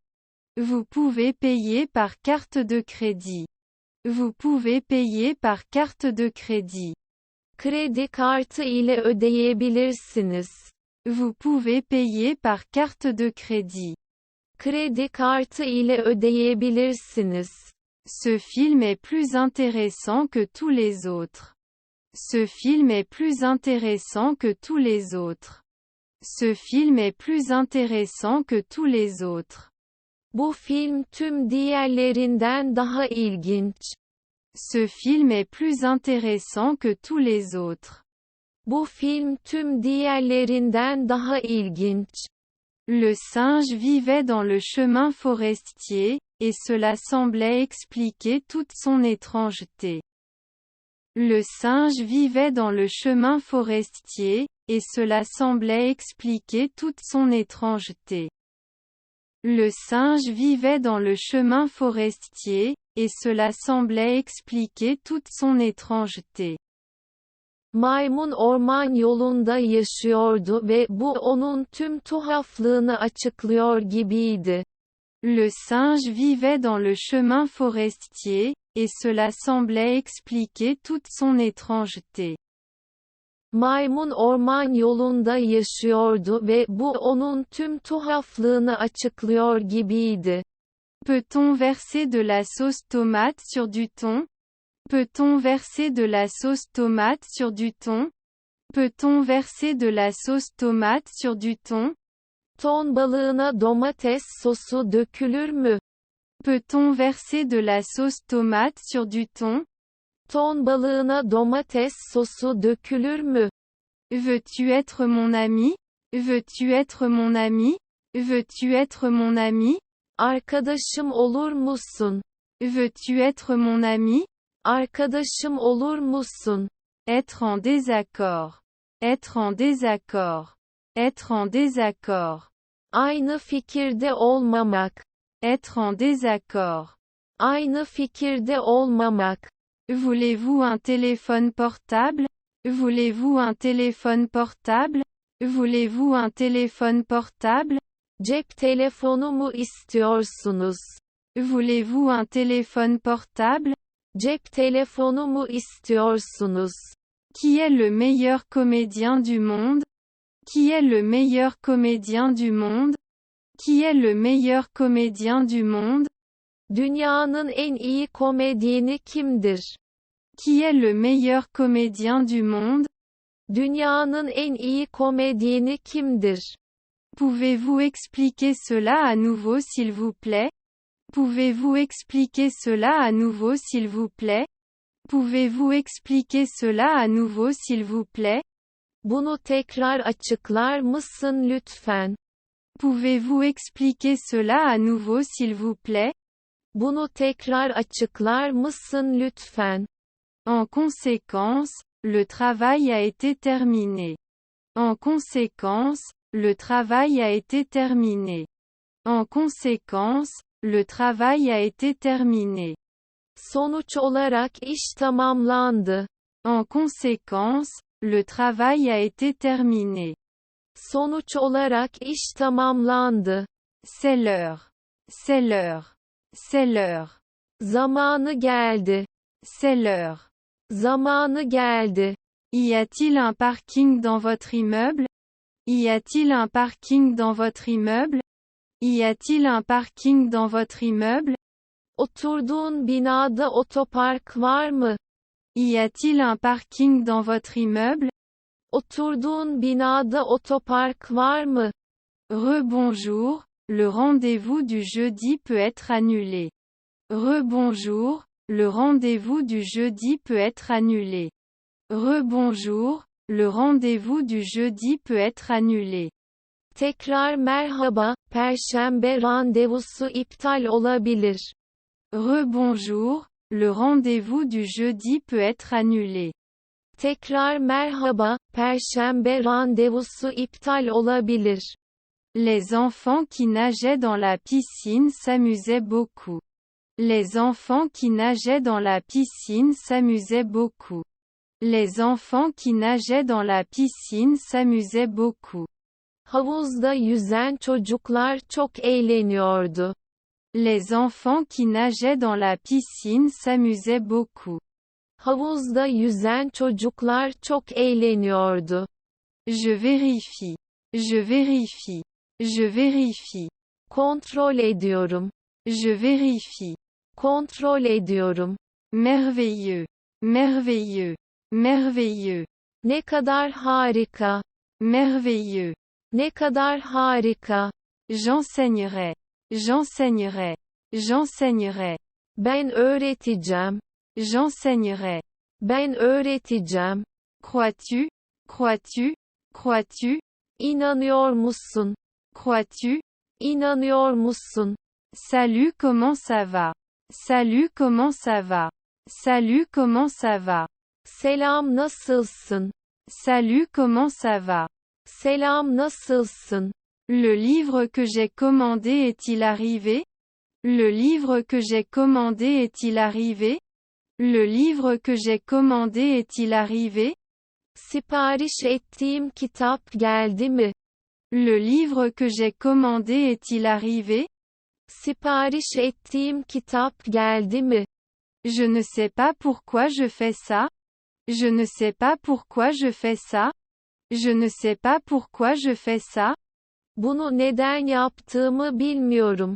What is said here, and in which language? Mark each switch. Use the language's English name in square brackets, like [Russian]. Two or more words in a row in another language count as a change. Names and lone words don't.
[French] Vous pouvez payer par carte de crédit. Vous pouvez payer par carte de crédit. [Turkish] Kredi kartı ile ödeyebilirsiniz. [French] Vous pouvez payer par carte de crédit. [Turkish] Kredi kartı ile ödeyebilirsiniz. [French] Ce film est plus intéressant que tous les autres. Ce film est plus intéressant que tous les autres. Ce film est plus intéressant que tous les autres. [Turkish] Bu film tüm diğerlerinden daha ilginç. [French] Ce film est plus intéressant que tous les autres. [Turkish] Bu film tüm diğerlerinden daha ilginç. [French] Le singe vivait dans le chemin forestier, et cela semblait expliquer toute son étrangeté. Le singe vivait dans le chemin forestier, et cela semblait expliquer toute son étrangeté. Le singe vivait dans le chemin forestier, et cela semblait expliquer toute son étrangeté. [Turkish] Maymun orman yolunda yaşıyordu ve bu onun tüm tuhaflığını açıklıyor gibiydi. [French] Le singe vivait dans le chemin forestier, et cela semblait expliquer toute son étrangeté. [Turkish] Maymun orman yolunda yaşıyordu ve bu onun tüm tuhaflığını açıklıyor gibiydi. [French] Peut-on verser de la sauce tomate sur du thon? Peut-on verser de la sauce tomate sur du thon? Peut-on verser de la sauce tomate sur du thon? [Turkish] Ton balığına domates sosu dökülür mü? [French] Peut-on verser de la sauce tomate sur du thon? [Turkish] Ton balığına domates sosu dökülür mü? [French] Veux-tu être mon ami? Veux-tu être mon ami? Veux-tu être mon ami? [Turkish] Arkadaşım olur musun? [French] Veux-tu être mon ami? [Turkish] Arkadaşım olur musun? [French] Être en désaccord. Être en désaccord. Être en désaccord. [Turkish] Aynı fikirde olmamak. [French] Être en désaccord. [Turkish] Aynı fikirde olmamak. [French] Voulez-vous un téléphone portable? Voulez-vous un téléphone portable? Voulez-vous un téléphone portable? [Turkish] Cep telefonu mu istiyorsunuz? [French] Voulez-vous un téléphone portable? [Turkish] Cep telefonu mu istiyorsunuz? [French] Qui est le meilleur comédien du monde? Qui est le meilleur comédien du monde? Qui est le meilleur comédien du monde? [Turkish] Dünyanın en iyi komedyeni kimdir? [French] Qui est le meilleur comédien du monde? [Turkish] Dünyanın en iyi komedyeni kimdir? [French] Pouvez-vous expliquer cela à nouveau s'il vous plaît? Pouvez-vous expliquer cela à nouveau s'il vous plaît? Pouvez-vous expliquer cela à nouveau s'il vous plaît? [Turkish] Bunu tekrar açıklar mısın lütfen? [French] Pouvez-vous expliquer cela à nouveau s'il vous plaît? [Turkish] Bunu tekrar açıklar mısın lütfen? [French] En conséquence, le travail a été terminé. En conséquence, le travail a été terminé. En conséquence, le travail a été terminé. [Turkish] Sonuç olarak iş tamamlandı. [French] En conséquence, le travail a été terminé. [Turkish] Sonuç olarak iş tamamlandı. [French] C'est l'heure. C'est l'heure. C'est l'heure. [Turkish] Zamanı geldi. [French] C'est l'heure. [Turkish] Zamanı geldi. [French] Y a-t-il un parking dans votre immeuble? Y a-t-il un parking dans votre immeuble? Y a-t-il un parking dans votre immeuble? [Turkish] Oturduğun binada otopark var mı? [French] Y a-t-il un parking dans votre immeuble? [Turkish] Oturduğun binada otopark var mı? [French] Rebonjour, le rendez-vous du jeudi peut être annulé. Rebonjour, le rendez-vous du jeudi peut être annulé. Rebonjour, le rendez-vous du jeudi peut être annulé. [Turkish] Tekrar merhaba, Perşembe randevusu iptal olabilir. [French] Rebonjour, le rendez-vous du jeudi peut être annulé. [Turkish] Tekrar merhaba, Perşembe randevusu iptal olabilir. [French] Les enfants qui nageaient dans la piscine s'amusaient beaucoup. Les enfants qui nageaient dans la piscine s'amusaient beaucoup. Les enfants qui nageaient dans la piscine s'amusaient beaucoup. [Turkish] Havuzda yüzen çocuklar çok eğleniyordu. [French] Les enfants qui nageaient dans la piscine s'amusaient beaucoup. [Turkish] Havuzda yüzen çocuklar çok eğleniyordu. [French] Je vérifie. Je vérifie. Je vérifie. [Turkish] Kontrol ediyorum. [French] Je vérifie. [Turkish] Kontrol ediyorum. [French] Merveilleux. Merveilleux. Merveilleux. [Turkish] Ne kadar harika. [French] Merveilleux. [Turkish] Ne kadar harika. [French] J'enseignerai. J'enseignerai. J'enseignerai. [Turkish] Ben öğreteceğim. [French] J'enseignerai. [Turkish] Ben öğreteceğim. [French] Crois-tu? Crois-tu? Crois-tu? [Turkish] İnanıyor musun? [French] Crois-tu? [Turkish] İnanıyor musun? [French] Salut, comment ça va? Salut, comment ça va? Salut, comment ça va? [Turkish] Selam nasılsın? [French] Salut, comment ça va? [Turkish] Selam nasılsın? [French] Le livre que j'ai commandé est-il arrivé? Le livre que j'ai commandé est-il arrivé? Le livre que j'ai commandé est-il arrivé? [Turkish] Sipariş ettiğim kitap geldi mi? [French] Le livre que j'ai commandé est-il arrivé? [Turkish] Sipariş ettiğim kitap geldi mi? [French] Je ne sais pas pourquoi je fais ça. Je ne sais pas pourquoi je fais ça. Je ne sais pas pourquoi je fais ça. [Turkish] Bunu neden yaptığımı bilmiyorum.